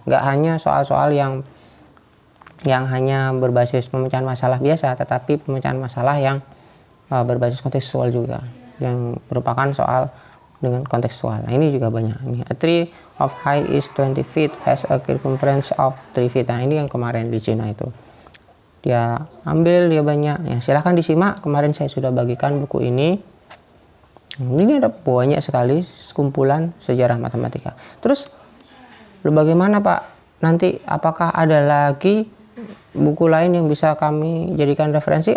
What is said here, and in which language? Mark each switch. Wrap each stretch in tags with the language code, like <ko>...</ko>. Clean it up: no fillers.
<id>Nggak hanya soal-soal yang hanya berbasis pemecahan masalah biasa, tetapi pemecahan masalah yang berbasis kontekstual juga, yang merupakan soal dengan kontekstual. Nah, ini juga banyak.</id> <en>Ini, a tree of height is 20 feet has a circumference of 3 feet.</en> <id>Nah, ini yang kemarin di Cina itu. Dia ambil, dia banyak. Ya, silahkan disimak. Kemarin saya sudah bagikan buku ini. Ini ada banyak sekali kumpulan sejarah matematika. Terus, bagaimana Pak? Nanti apakah ada lagi buku lain yang bisa kami jadikan referensi?</id>